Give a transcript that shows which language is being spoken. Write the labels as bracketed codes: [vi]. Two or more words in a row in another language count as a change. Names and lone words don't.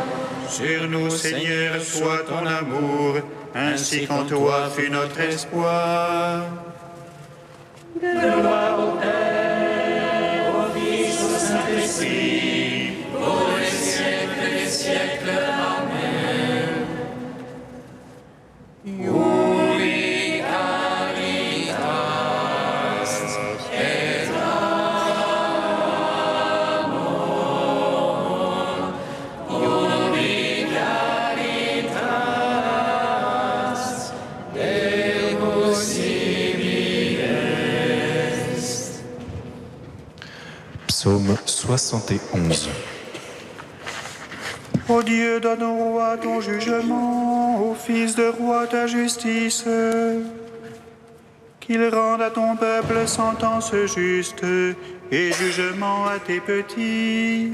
[fr] Sur nous, Seigneur, soit ton amour, ainsi qu'en toi fut notre espoir. Gloire au Père, au Fils, au Saint-Esprit, pour les siècles des siècles. Amen. [la] Ubi caritas et amor, ubi caritas Deus sibi est. [fr] Psaume 71. Ô Dieu, donne au roi ton jugement, au fils de roi ta justice, qu'il rende à ton peuple sentence juste et jugement à tes petits.